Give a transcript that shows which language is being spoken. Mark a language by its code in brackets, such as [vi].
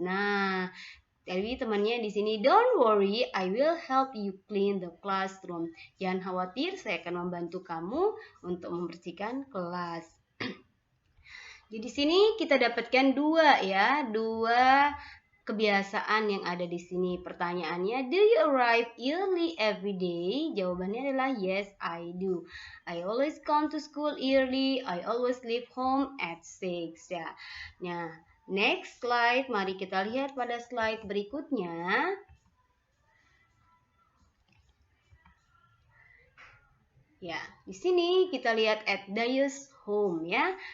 [id] Nah, jadi temannya di sini, [en] don't worry, I will help you clean the classroom. [id] Jangan khawatir, saya akan membantu kamu untuk membersihkan kelas. Jadi di sini kita dapatkan 2 kebiasaan yang ada di sini. [en] Pertanyaannya, do you arrive early every day? [id] Jawabannya adalah [en] yes, I do. I always come to school early. I always leave home at 6 ya. [id] Nah, [en] next slide, [id] mari kita lihat pada slide berikutnya. Ya, di sini kita lihat [en] at Dayu's home [id] ya.